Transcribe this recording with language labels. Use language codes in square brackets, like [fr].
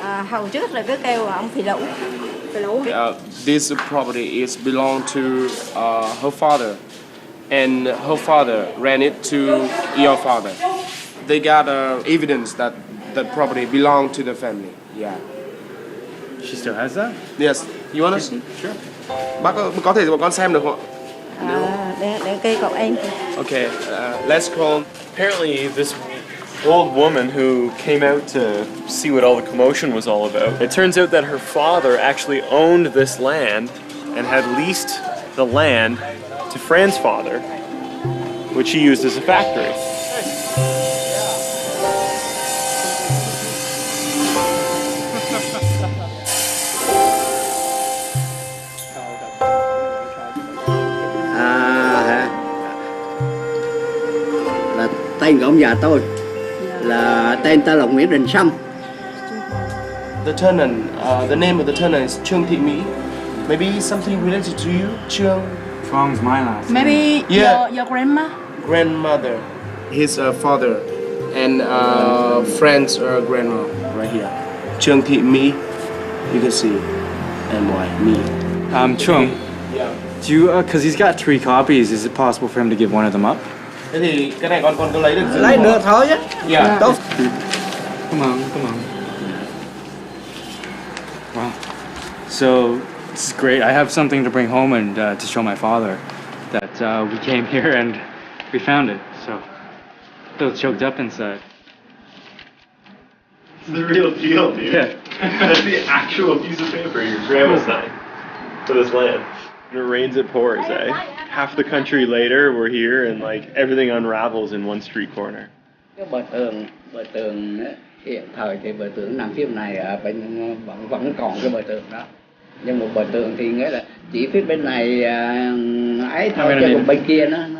[vi] Hồi trước là cứ kêu ông phì lũ. [en] This property is belong to her father, and her father ran it to your father. They got evidence that the property belonged to the family. Yeah. She still has that? Yes. You want to see? Sure. [vi] Bác có thể cho bọn con xem được không ạ? Để cây cậu em. [en] Okay. Let's call. Apparently, this old woman who came out to see what all the commotion was all about, it turns out that her father actually owned this land and had leased the land to Fran's father, which he used as a factory. [vi] Anh của ông già tôi là tên ta là Nguyễn Đình Sâm. [en] The tenant, the name of the tenant is Trương Thị Mỹ. Maybe something related to you, Trương? Truong's my last. Maybe Yeah. your grandma. Grandmother. His father and friend's grandma right here. Trương Thị Mỹ. You can see M-Y, me. Truong, Yeah. do you, because he's got 3 copies, is it possible for him to give one of them up? [vi] Thế thì cái này con có lấy được chưa? Lấy được thôi chứ. [en] Yeah. [vi] Tốt. [en] Come on. Wow. So, this is great. I have something to bring home and to show my father that we came here and we found it. So, a little choked up inside. It's the real deal, dude. Yeah. That's the actual piece of paper your grandma signed for this land. When it rains, it pours, eh? Half the country later, we're here, and like everything unravels in one street corner. [vi] Cái bờ tường hiện thời thì bờ tường nằm phía này ở bên vẫn còn cái bờ tường đó. Nhưng một bờ tường thì nghĩa là chỉ phía bên này ấy thôi, chứ còn bên kia nó